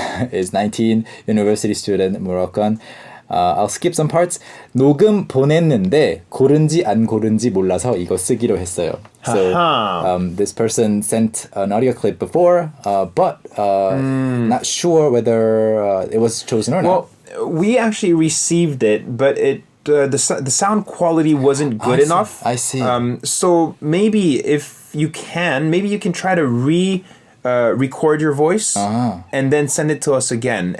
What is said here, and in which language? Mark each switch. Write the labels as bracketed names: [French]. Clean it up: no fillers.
[English] Is 19, university student, Moroccan. I'll skip some parts. [Korean] 녹음 보냈는데 고른지 안 고른지 몰라서 이거 쓰기로 했어요. [English] So this person sent an audio clip before, but not sure whether it was chosen or not. Well, we actually received it, but the sound quality wasn't good enough. I see. So maybe if you can, you can try to record your voice and then send it to us again.